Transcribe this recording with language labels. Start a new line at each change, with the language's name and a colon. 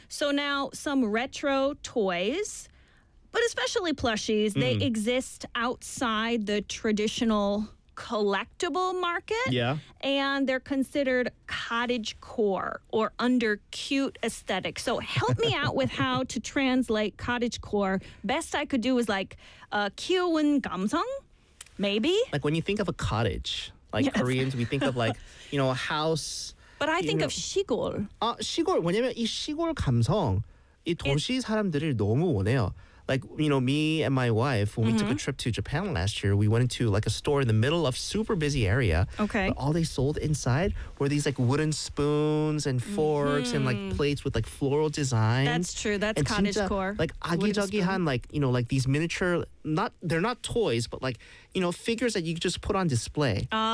English: So now some retro toys, but especially plushies, they exist outside the traditional collectible market, and they're considered cottage core or under cute aesthetic. So help me out with how to translate cottage core. Best I could do is like kyuwon gamseong, maybe. Like when you think of a cottage, like Koreans, we think of like, you know, a house. But I think of 시골.
Korean: 시골, 왜냐면 이 시골 감성, 이 도시 사람들을 너무 원해요.
English: Like, you know, me and my wife, when we took a trip to Japan last year, we went into like a store in the middle of super busy area. Okay. But all they sold inside were these like wooden spoons and forks and like plates with like floral designs. That's true. That's and cottage
Korean: 진짜,
English: core. Like, agi-jagi-han, like, you know, like these miniature, not, they're not toys, but like, you know, figures that you just put on display.